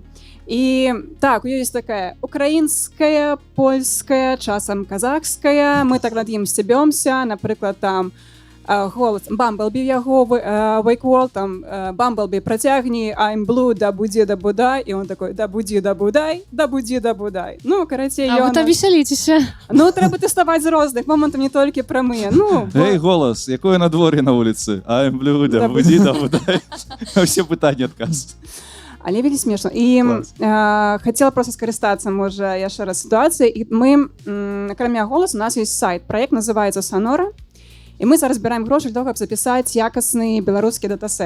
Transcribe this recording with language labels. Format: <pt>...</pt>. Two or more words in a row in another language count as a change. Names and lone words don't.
<be>І так, у ёй ёсць такая украінская, польская, часам казахская, мы так над ім сцябёмся, напрыклад, там голас Бамблбі яго</be> <en>Wake World,</en> <be>там Бамблбі працягні</be> <en>I'm blue, да будзі да будай,</en> <ru>і он такой да будзі да будай, да будзі да будай.</ru> <be>Ну, карацей, А вы там весяліцеся. ну, трэба тэставаць з розных момантаў, не толькі прамыя. Ну, Эй, голос, якое надвор'е на вуліцы?</be> <en>I'm blue, да будзі, да будай.</en> <be>Все пытанні адказ. але вельмі смешна. І хацела проста скарыстацца, можа, яшчэ раз сітуацыяй. І мы, акрамя голасу, у нас ёсць сайт, праект называецца Sonora, і мы зараз збіраем грошы</be> <ru>для того,</ru> <be>каб запісаць якасны беларускі датасет.</be>